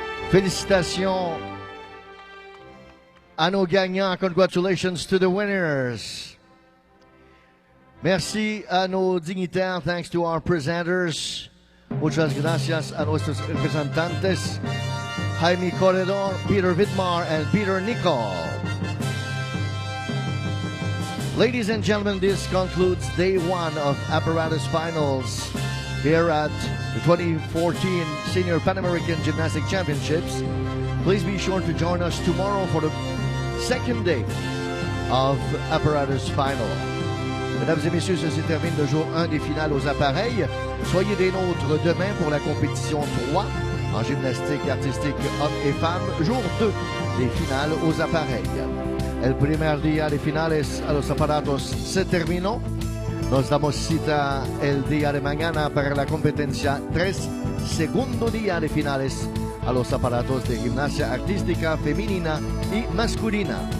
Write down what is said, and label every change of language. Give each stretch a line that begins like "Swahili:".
French: Félicitations à nos gagnants.
English: Congratulations to the winners.
French: Merci à nos dignitaires.
English: Thanks to our presenters.
Spanish: Muchas gracias a nuestros representantes. Jaime Corredor, Peter Vidmar, and Peter Nicol.
English: Ladies and gentlemen, this concludes day one of Apparatus Finals here at the 2014 Senior Pan American Gymnastics Championships. Please be sure to join us tomorrow for the second day of Apparatus Final.
French: Mesdames et messieurs, ceci termine le jour 1 des finales aux appareils. Soyez des nôtres demain pour la compétition 3 en gymnastique artistique hommes et femmes. Jour 2 des finales aux appareils.
Spanish: El primer día de finales a los aparatos se terminó. Nos damos cita el día de mañana para la competencia 3, segundo día de finales a los aparatos de gimnasia artística femenina y masculina.